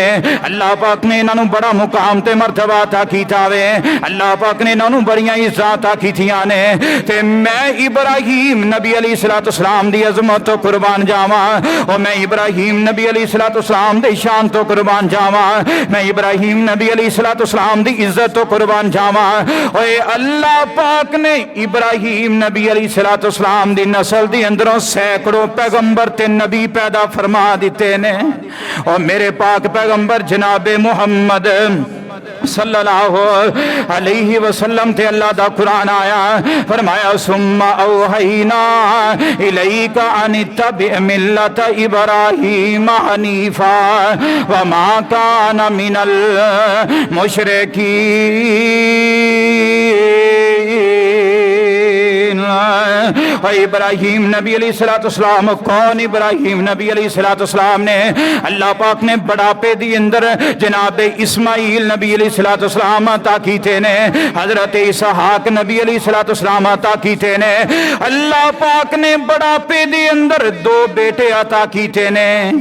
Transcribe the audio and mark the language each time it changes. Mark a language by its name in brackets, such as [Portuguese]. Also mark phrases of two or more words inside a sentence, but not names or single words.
[Punjabi] اللہ پاک نے انہاں نوں بڑا مقام تے مرتبہ عطا کیتا وے اللہ پاک نے انہاں نوں بڑیاں عزتاں عطا کیتیاں نیں تے میں ابراہیم نبی علیہ السلام دی عظمت توں قربان جاواں اور میں ابراہیم نبی علیہ السلام دی شان توں قربان جاواں میں ابراہیم نبی علیہ السلام دی عزت توں قربان جاواں. اوئے اللہ پاک نے ابراہیم نبی علیہ السلام دی نسل دی اندروں سینکڑوں پیغمبر تے نبی پیدا فرما دتے نیں اور میرے پاک پیغمبر جناب محمد [Arabic] صلى الله عليه وسلم [Punjabi] تے اللہ دا قرآن آیا فرمایا [Arabic] ثم أوحينا إليك أن اتبع ملة إبراهيم حنيفا وما كان من المشركين. [Punjabi] ابراہیم نبی علیہ السلام کون ابراہیم نبی علیہ السلام نے اللہ پاک نے بڑھاپے دی اندر جناب اسماعیل نبی علیہ السلام عطا کیتے نیں حضرت اسحاق نبی علیہ السلام عطا کیتے نیں اللہ پاک نے بڑھاپے دی اندر دو بیٹے عطا کیتے نیں